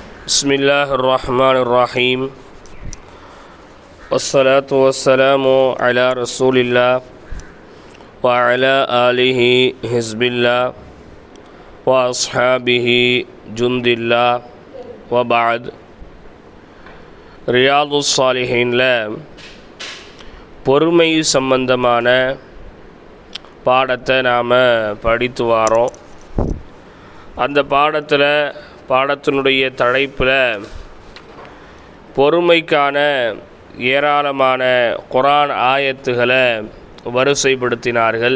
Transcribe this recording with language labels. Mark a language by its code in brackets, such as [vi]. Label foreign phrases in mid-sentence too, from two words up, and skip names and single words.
[ar] بسم الله الرحمن الرحيم والصلاة والسلام على رسول الله وعلى آله حزب الله وأصحابه جند الله وبعد. [ta] ரியாது ஸாலிஹீன்ல பொறுமை சம்பந்தமான பாடத்தை நாம் படித்து வரோம். அந்த பாடத்தினுடைய தலைப்பில் பொறுமைக்கான ஏராளமான குர்ஆன் ஆயத்துகளை வரிசைப்படுத்தினார்கள்.